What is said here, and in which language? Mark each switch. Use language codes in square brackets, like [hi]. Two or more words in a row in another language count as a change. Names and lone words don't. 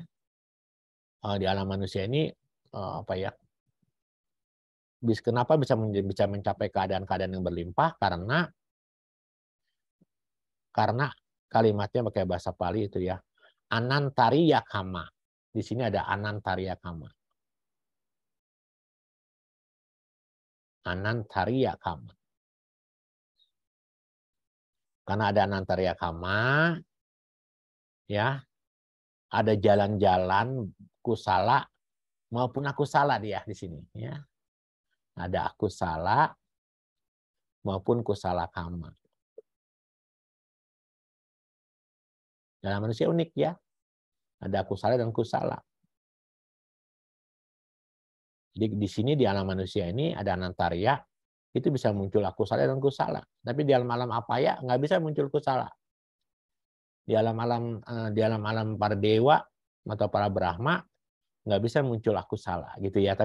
[id] Di alam manusia ini apa ya? Kenapa bisa mencapai keadaan-keadaan yang berlimpah? Karena kalimatnya pakai bahasa Pali itu, ya. [pi] Anantariya kama. [id] Di sini ada [pi] anantariya kama. Anantariya kama. [id] Karena ada [pi] anantariya kama, [id] ya, ada jalan-jalan kusala maupun akusala dia di sini, ya. Ada akusala maupun [pi] kusala kama. [id] Dalam manusia unik, ya. Ada akusala dan kusala. Jadi di sini di alam manusia ini ada anantariya, itu bisa muncul akusala dan kusala. Tapi di alam-alam apa ya nggak bisa muncul kusala. Di alam-alam para dewa atau para brahma nggak bisa muncul akusala, gitu, ya.